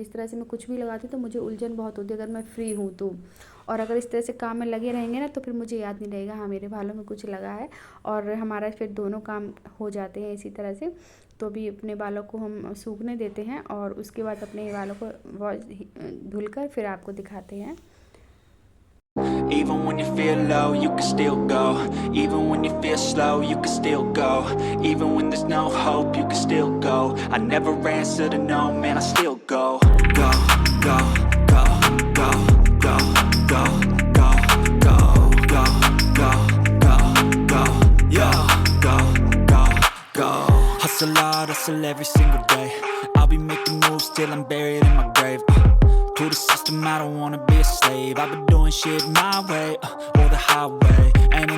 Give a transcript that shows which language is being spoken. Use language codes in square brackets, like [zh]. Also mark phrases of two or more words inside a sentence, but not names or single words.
[hi] इस तरह से मैं कुछ भी लगाती हूँ तो मुझे उलझन बहुत होती है अगर मैं फ्री हूँ तो। और अगर इस तरह से काम में लगे रहेंगे ना तो फिर मुझे याद नहीं रहेगा हाँ मेरे बालों में कुछ लगा है, और हमारा फिर दोनों काम हो जाते हैं इसी तरह से। तो अभी अपने बालों को हम सूखने देते हैं, और उसके बाद अपने बालों को धुलकर फिर आपको दिखाते हैं। [en] Even when you feel low, you can still go. Even when you feel slow, you can still go. Even when there's no hope, you can still go. I never answer to no, man, I still go. Go, go, go, go, go, go, go, go, go, go, go, go, yo, go, go, go. Hustle hard, hustle every single day. I'll be making moves till I'm buried in my grave. To the system, I don't wanna be a slave. I've been doing shit my way, or the highway.